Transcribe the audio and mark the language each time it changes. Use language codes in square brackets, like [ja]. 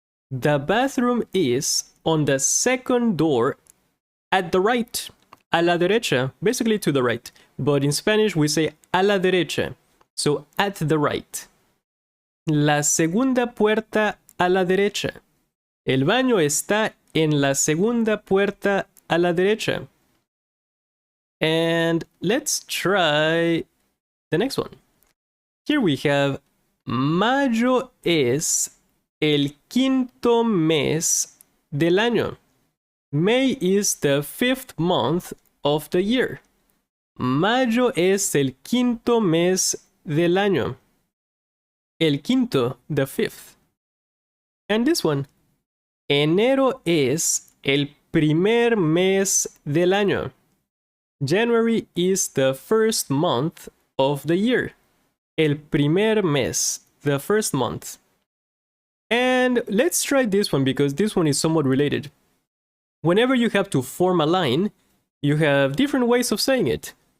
[en] The bathroom is on the second door at the right. [es] A la derecha, [en] basically to the right. But in Spanish we say [es] a la derecha. [en] So at the right. [es] La segunda puerta a la derecha. El baño está en la segunda puerta a la derecha. [en] And let's try the next one. Here we have [es] mayo es el quinto mes del año. [en] May is the 5th month of the year. [es] Mayo es el quinto mes del año. El quinto, [en] the 5th. And this one. [es] Enero es el primer mes del año. [en] January is the 1st month of the year. [es] El primer mes, [en] the 1st month. And let's try this one because this one is somewhat related. Whenever you have to form a line, you have different ways of saying it.